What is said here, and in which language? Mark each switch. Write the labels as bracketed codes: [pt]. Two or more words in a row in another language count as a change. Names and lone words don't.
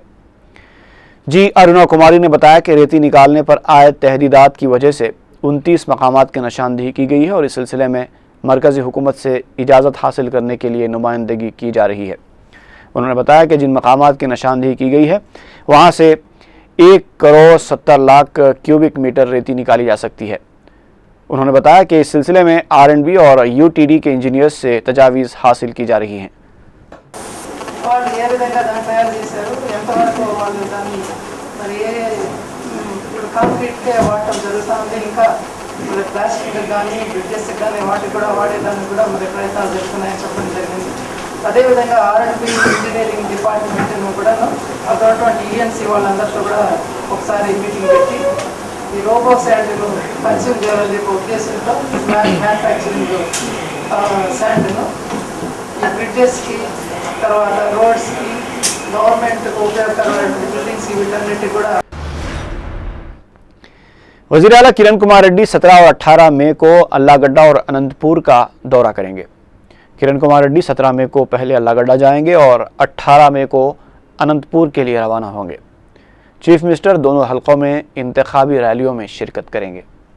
[ur] جی ارونا کماری نے بتایا کہ ریتی نکالنے پر عائد تحدیدات کی وجہ سے 29 مقامات کی نشاندہی کی گئی ہے اور اس سلسلے میں مرکزی حکومت سے اجازت حاصل کرنے کے لیے نمائندگی کی جا رہی ہے۔ انہوں نے بتایا کہ جن مقامات کی نشاندہی کی گئی ہے وہاں سے 1 کروڑ 70 لاکھ [en] cubic meter [ur] ریتی نکالی جا سکتی ہے۔ انہوں نے بتایا کہ اس سلسلے میں R&B اور UTD کے انجینئرز سے تجاویز حاصل کی جا رہی ہیں۔ [te] అదే విధంగా R&B [en] engineering department [te] కూడా అటువంటి ENC వాళ్ళందరితో కూడా ఒకసారి మీటింగ్ పెట్టి ఈ [en] robo sand consume [te] చేయాలనే ఉద్దేశంతో [en] manufacturing sand [te] ఈ బ్రిడ్జెస్కి తర్వాత రోడ్స్కి గవర్నమెంట్కి ఉపయోగకరమైన బిల్డింగ్స్ వీటన్నిటి కూడా [ur] وزیر اعلیٰ کرن کمار ریڈی 17 اور 18 مئی کو اللہ گڈھا اور اننت پور کا دورہ کریں گے۔ کرن کمار ریڈی 17 مئی کو پہلے اللہ گڈھا جائیں گے اور 18 مئی کو اننت پور کے لیے روانہ ہوں گے۔ [en] chief minister [ur] دونوں حلقوں میں انتخابی ریلیوں میں شرکت کریں گے۔